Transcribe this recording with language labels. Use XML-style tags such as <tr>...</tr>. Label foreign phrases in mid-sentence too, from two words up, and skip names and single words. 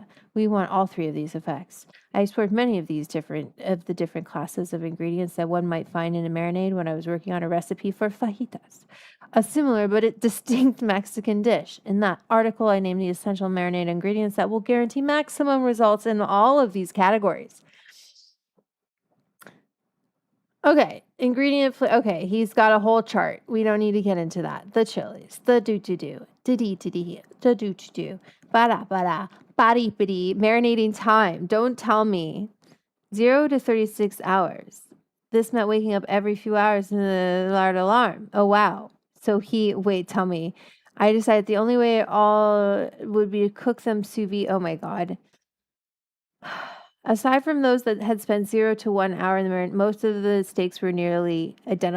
<en>We want all 3 of these effects. I explored many of the different classes of ingredients that one might find in a marinade when I was working on a recipe for fajitas, a similar but distinct Mexican dish. In that article, I named the essential marinade ingredients that will guarantee maximum results in all of these categories. Okay, okay, he's got a whole chart. We don't need to get into that. The chilies, the do-do-do, da-dee-da-dee, the do-do-do, ba-da-ba-da, ba-dee-ba-dee, marinating time. Don't tell me. 0 to 36 hours. This meant waking up every few hours in the alarm. Oh, wow. So tell me. I decided the only way all would be to cook them sous vide. Oh my God. Aside from those that had spent 0 to 1 hour in the marinade, most of the steaks were nearly identical.</en>